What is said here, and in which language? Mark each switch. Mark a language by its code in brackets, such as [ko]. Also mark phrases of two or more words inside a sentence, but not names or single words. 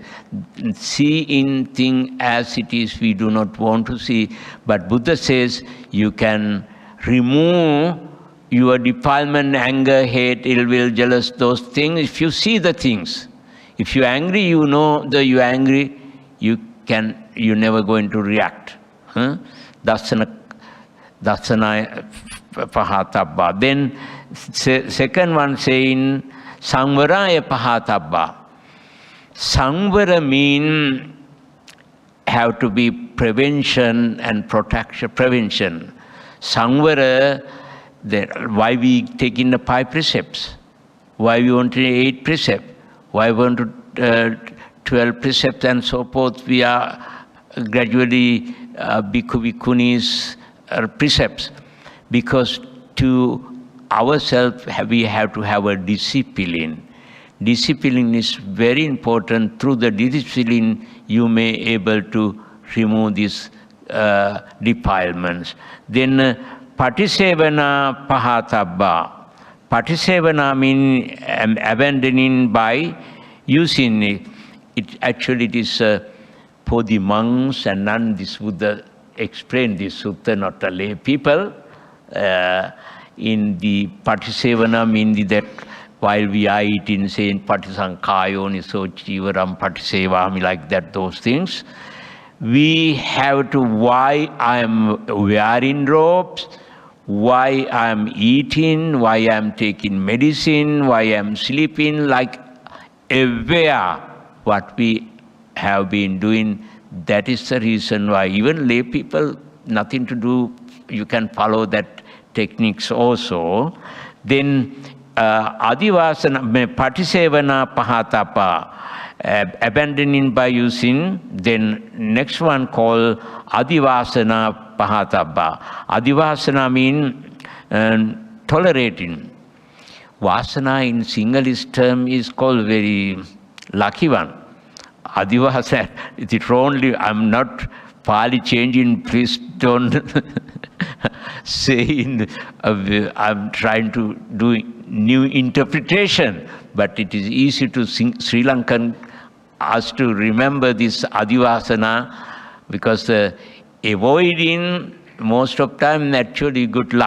[en] Seeing thing as it is, we do not want to see. But Buddha says you can remove your defilement, anger, hate, ill will, jealous, those things. If you see the things, if you're angry, you know that you're angry, you're never going to react. [pi] Dasana pahatabba. [en] Then second one saying [pi] Sangvaraya pahatabba. [en] Sangvara mean have to be prevention and protection. Prevention. Sangvara, why we take in the 5 precepts? Why we want 8 precepts? Why we want 12 precepts and so forth? We are gradually [pi] bhikkhu bhikkhunis [en] precepts, because to ourselves we have to have a discipline. Discipline is very important. Through the discipline you may able to remove these defilements. [pi] Then patisevana pahatabba. [en] Patisevana means abandoning by using it. It is for the monks and nuns. This Buddha explained this sutta, not the lay people. In the patisevana means that while we are eating, saying [pi] patisankhayo niso chivaram patisevami, [en] like that, those things. We have to, why I am wearing robes, why I am eating, why I am taking medicine, why I am sleeping, like aware what we have been doing. That is the reason why even lay people, nothing to do, you can follow that techniques also. [pi] Then adivasana, patisevana pahatapa, [en] abandoning by using. Then next one called [pi] adivasana pahatapa. [en] Adivasana means tolerating. Vasana in Sinhalese term is called very lucky one. Adivasana, it's only, I'm not Pali changing, please don't say I'm trying to do new interpretation, but it is easy to Sri Lankan us to remember this adivasana, because avoiding most of time actually good luck.